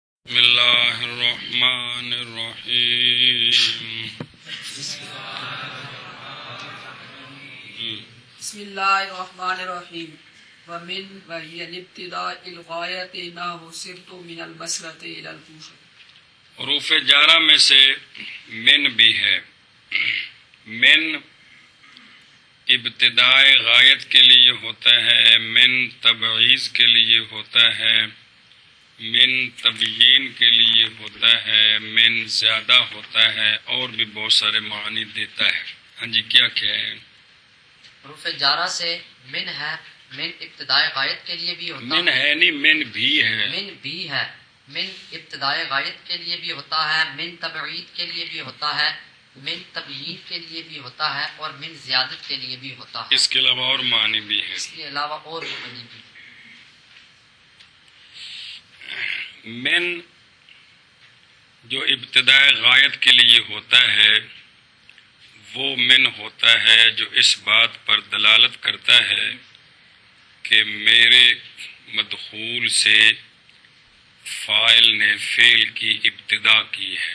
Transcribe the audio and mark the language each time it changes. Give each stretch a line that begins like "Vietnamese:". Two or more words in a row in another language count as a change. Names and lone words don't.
Arabic: بسم اللہ الرحمن الرحیم. بسم اللہ الرحمن الرحیم. ومن وهي الابتداء الغایت نحو سرت من البصرة الى الکوفہ.
Urdu: حروف جارہ میں سے من بھی ہے. من ابتدائے غایت کے لیے ہوتا ہے، من تبعیض کے لیے ہوتا ہے، من تبیین کے لیے ہوتا ہے، من زیادہ ہوتا ہے، اور بھی بہت سارے معنی دیتا ہے. ہاں جی، کیا ہے؟ حروف جارہ سے من ہے، من ابتدائے غایت کے لیے بھی ہوتا من ہے نہیں، من بھی ہے. من بھی ہے، من ابتدائے غایت کے لیے بھی ہوتا ہے، من تبعید کے لیے بھی ہوتا ہے، من تبیین کے لیے بھی ہوتا ہے، اور من زیادت کے لیے بھی ہوتا ہے. اس کے علاوہ اور معنی بھی ہے. اس کے علاوہ اور معنی بھی. من جو ابتدائے غایت کے لیے ہوتا ہے وہ من ہوتا ہے جو اس بات پر دلالت کرتا ہے کہ میرے مدخول سے فاعل نے فعل کی ابتدا کی ہے.